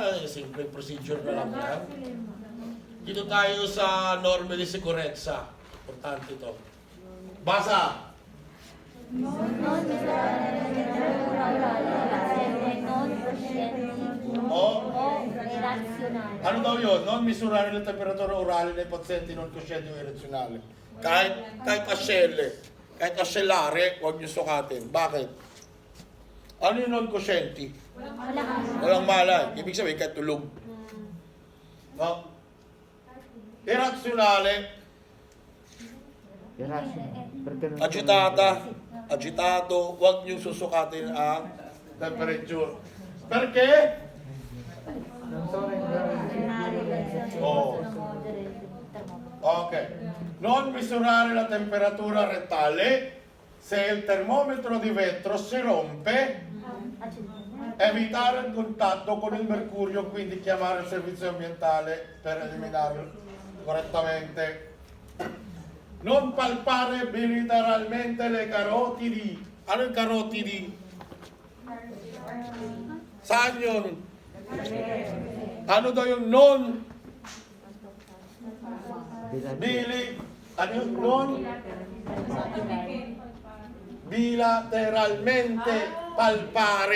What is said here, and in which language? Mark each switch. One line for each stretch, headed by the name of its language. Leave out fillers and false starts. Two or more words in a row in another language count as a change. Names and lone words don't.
Filipino: Simple procedure na lang yan. Dito tayo sa normally sicurezza. Importante ito. Basa! Ano daw yun?
Italian: Non misurare la temperatura orale nei pazienti non coscienti o irrazionali.
Filipino: Kahit asyele, kahit asyelare, huwag nyo sukatin. Bakit? Ano yung
Italian: non coscienti?
Filipino: Walang malay. Ibig sabihin, kahit tulog. No? Irrazionale, agitado, huwag nyo susukatin ang temperature.
Italian: Perché? Oh.
Filipino: Ok.
Italian: Non misurare la temperatura rettale se il termometro di vetro si rompe. Evitare il contatto con il mercurio, quindi chiamare il servizio ambientale per eliminarlo correttamente. Non palpare bilateralmente le carotidi.
Filipino: Ano yung carotidi? Saan yun? Ano daw yung non? Ano yung non?
Italian: Bilateralmente palpare.